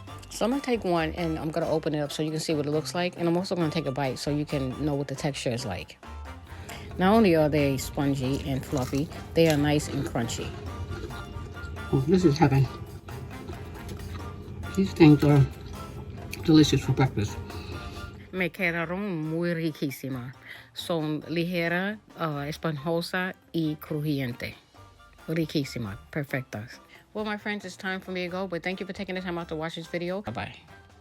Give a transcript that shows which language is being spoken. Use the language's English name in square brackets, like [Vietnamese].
[English] So I'm going to take one and I'm going to open it up so you can see what it looks like. And I'm also going to take a bite so you can know what the texture is like. Not only are they spongy and fluffy, they are nice and crunchy. Oh, this is heaven. These things are delicious for breakfast. [Spanish] Me quedaron muy riquísimas. Son ligera, esponjosa y crujiente. Riquísimas. Perfectas. [English] Well, my friends, it's time for me to go, but thank you for taking the time out to watch this video. Bye-bye.